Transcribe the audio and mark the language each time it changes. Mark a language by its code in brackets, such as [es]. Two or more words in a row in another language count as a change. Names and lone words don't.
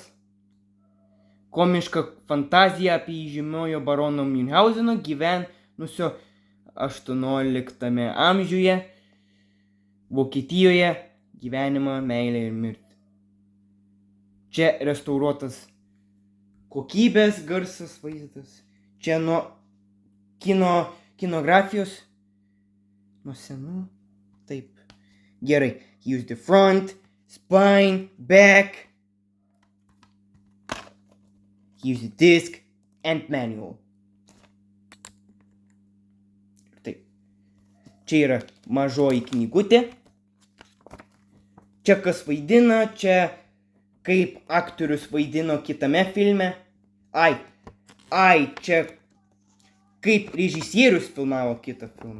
[lt] Komiška fantazija apie įžymiojo barono Münchhauseno gyvenusio 18 amžiuje Vokietijoje gyvenimą, meilę ir mirtį. Čia restauruotas kokybės garsas vaizdas. Čia nuo kinografijos. Nuo senų. Taip. Gerai. [en] Use the front, spine, back. Use the disc and manual. [lt] Taip. Čia yra mažoji knygutė. Čia kas vaidina, čia kaip aktorius vaidino kitame filme. Čia kaip režisierius filmavo kitą filmą.